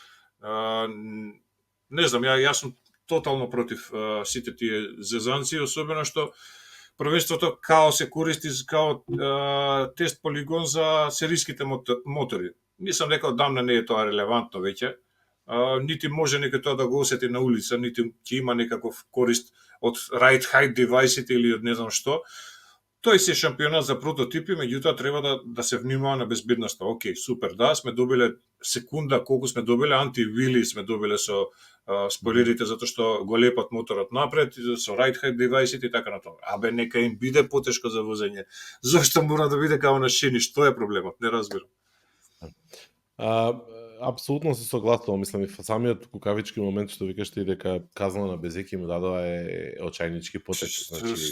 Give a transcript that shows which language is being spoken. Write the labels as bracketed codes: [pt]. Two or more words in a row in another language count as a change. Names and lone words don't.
[mk] Не знам, јас сум тотално против сите тие зезанци, особено што првенството као се користи као тест полигон за сериските мотори. Мислам дека одамна не е тоа релевантно веќе. нити може некој тоа да го осети на улица, нити ќе има некаков корист од [en] ride height [mk] девајсите или од не знам што. Тој се шампионат за прототипи, меѓутоа треба да се внимава на безбедноста. Океј, супер, да, сме добиле секунда, колку сме добиле, антивили сме добиле со спойлерите, затоа што го лепат моторот напред, со [en] ride height [mk] девајсите и така натаму. Абе, нека им биде потешко за возење. Зошто мора да биде као на шини? Што е проблемот? Не разбирам. Апсолутно се согласувам, мислам и самиот кукавички момент што викаш ти дека казна на Безеки му дадоа е очајнички потешок, значи